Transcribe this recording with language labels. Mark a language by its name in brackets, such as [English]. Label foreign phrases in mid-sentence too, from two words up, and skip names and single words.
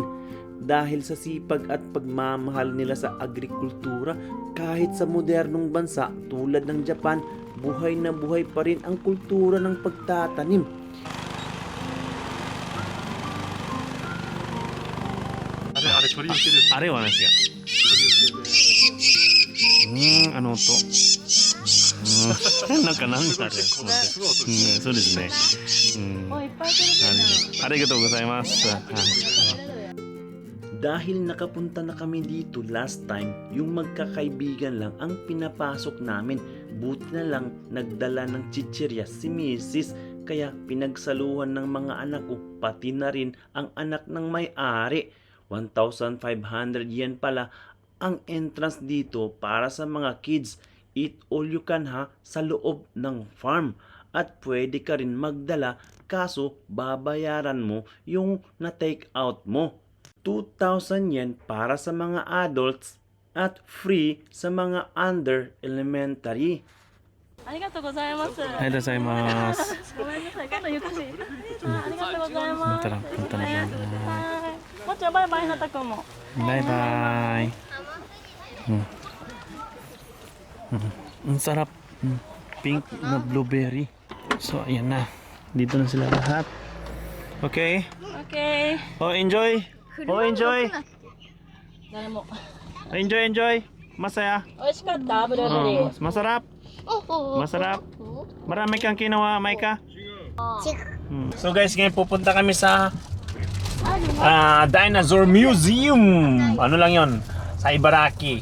[Filipino] Dahil sa sipag at pagmamahal nila sa agrikultura, kahit sa modernong bansa tulad ng Japan, buhay na buhay pa rin ang kultura ng pagtatanim. [Japanese] あれは梨が. [Filipino] Ano to? [Japanese] なんかなんだあれ。そうですね。ありがとうございます。 [Filipino] Dahil nakapunta na kami dito [English] last time, [Filipino] yung magkakaibigan lang ang pinapasok namin. Buti na lang nagdala ng chichirya si Mrs. Kaya pinagsaluhan ng mga anak ko, pati na rin ang anak ng may-ari. 1,500 yen pala ang entrance dito para sa mga kids. [English] Eat all you can [Filipino] ha sa loob ng farm. at pwede ka rin magdala kaso babayaran mo yung na-take out mo. 2,000 yen para sa mga adults at free sa mga under elementary. [Japanese] ありがとうございます。ありがとうございます。ごめんなさい、今度ゆっくり。ありがとうございます。 [Filipino] punta na dyan. [Japanese] はい。もっちゃんバイバイ、ひなたくんも。 [English] Bye bye. [Filipino] Ang sarap. Pink na blueberry. So ayan na. Dito na sila lahat. Okay. Okay. [English] Oh, enjoy. Oh, enjoy. [Japanese] 誰も。 [Filipino] Enjoy. Masaya. [Japanese] 美味しかったブルーベリー。 [Filipino] Masarap. Masarap. Marami kang kinuha, Maika. [English] So guys, [Filipino] ngayon pupunta kami sa Dinosaur Museum. Ano lang yon? Sa Ibaraki.